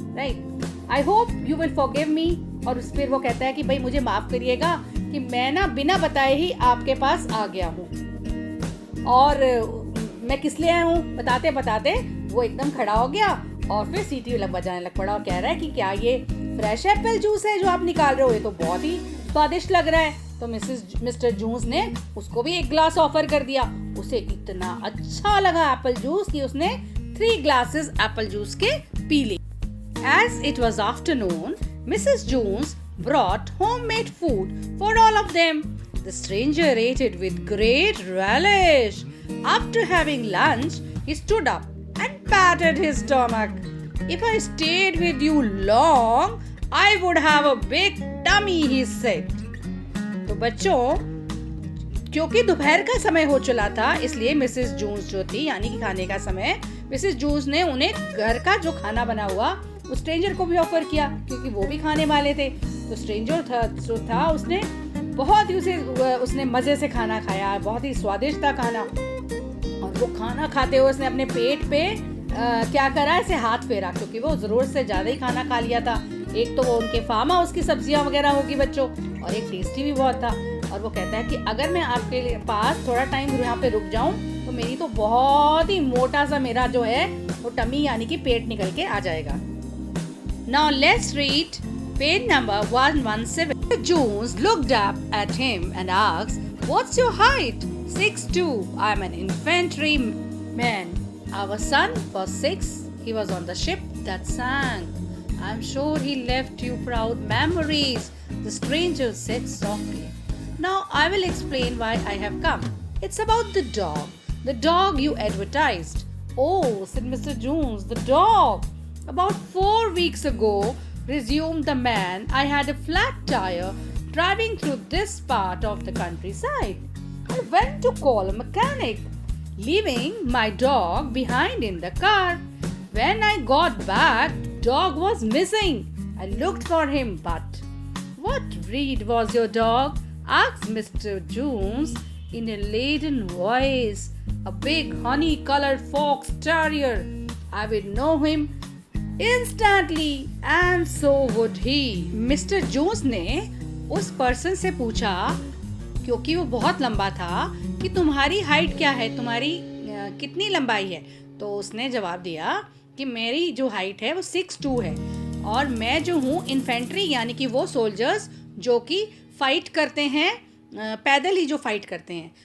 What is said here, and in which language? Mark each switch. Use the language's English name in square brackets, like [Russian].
[English] Right, I hope you will forgive me. [Hindi] और फिर वो कहता है कि भाई मुझे माफ करिएगा कि मैं ना बिना बताए ही आपके पास आ गया हूँ, और मैं किस लिए आया हूँ बताते बताते वो एकदम खड़ा हो गया और फिर सीटी बजाने लग पड़ा और कह रहा है कि क्या ये फ्रेश एप्पल जूस है जो आप निकाल रहे हो, ये तो बहुत ही स्वादिष्ट लग रहा है। तो मिस्टर जूस ने उसको भी 1 ग्लास ऑफर कर दिया। उसे इतना अच्छा लगा एप्पल जूस कि उसने 3 ग्लासेस एप्पल जूस के P Lee. [English] As it was afternoon, Mrs. Jones brought homemade food for all of them. The stranger ate it with great relish. After having lunch, he stood up and patted his stomach. If I stayed with you long, I would have a big tummy, he said. [Hindi] तो बच्चों, क्योंकि दोपहर का समय हो चला था, इसलिए मिसेस जून्स जो थी, यानी कि खाने का समय, मिसेस जून्स ने उन्हें घर का जो खाना बना हुआ उस स्ट्रेंजर को भी ऑफर किया, क्योंकि वो भी खाने वाले थे। तो स्ट्रेंजर था उसने बहुत ही उसने मजे से खाना खाया, बहुत ही स्वादिष्ट था खाना। और वो खाना खाते हुए उसने अपने पेट पे क्या करा, ऐसे हाथ फेरा, क्योंकि वो जरूरत से ज्यादा ही खाना खा लिया था। एक तो वो उनके फार्म हाउस की सब्जियां वगैरह होगी बच्चों, और एक टेस्टी भी बहुत था। और वो कहता है कि अगर मैं आपके पास थोड़ा टाइम यहाँ पे रुक जाऊं तो मेरी तो बहुत ही मोटा सा मेरा जो है वो टमी यानी कि पेट निकल के आ जाएगा। [English] Now let's read Page number 117. Mr. Jones looked up at him and asked, "What's your height?" 6'2". "I'm an infantryman." "Our son was 6. He was on the ship that sank. I'm sure he left you proud memories," the stranger said softly. "Now I will explain why I have come. It's about the dog you advertised." "Oh," said Mr. Jones, "the dog. About 4 weeks ago," resumed the man, "I had a flat tire driving through this part of the countryside. I went to call a mechanic, leaving my dog behind in the car. When I got back, the dog was missing. I looked for him, but..." "What breed was your dog?" asked Mr. Jones in a laden voice. "A big honey-colored fox terrier. I would know him instantly, and so would he." [Hindi] Mister Jones ने उस person से पूछा, क्योंकि वो बहुत लंबा था, कि तुम्हारी हाइट क्या है, तुम्हारी कितनी लंबाई है। तो उसने जवाब दिया कि मेरी जो हाइट है वो 6'2" है, और मैं जो हूँ इन्फेंट्री, यानी कि वो सोल्जर्स जो कि फाइट करते हैं, पैदल ही जो फाइट करते हैं।